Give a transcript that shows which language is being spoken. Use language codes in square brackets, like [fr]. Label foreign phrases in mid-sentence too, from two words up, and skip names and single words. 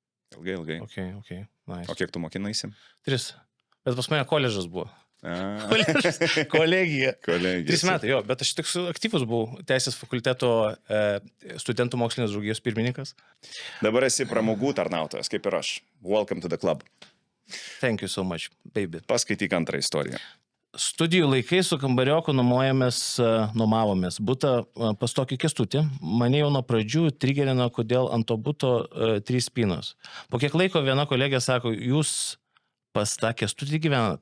[en] Okay, nice. [lt] O kiek tu mokinaisi? 3. Bet pas mane koledžas buvo. Kolegija. 3 Kolegijas. metai, jo, bet aš tik aktyvus buvau Teisės fakulteto studentų mokslinės draugijos pirmininkas. Dabar esi pramogų tarnautojas, kaip ir aš. [en] Welcome to the club. Thank you so much, baby. [lt] Paskaityk antrą istoriją. Studijų laikais su kambarioku nuomavomės butą pas tokį Kęstutį. Mane jau nuo pradžių trigerino, kodėl ant to buto 3 spynos. Po kiek laiko viena kolegė sako, jūs pas tą Kęstutį gyvenat.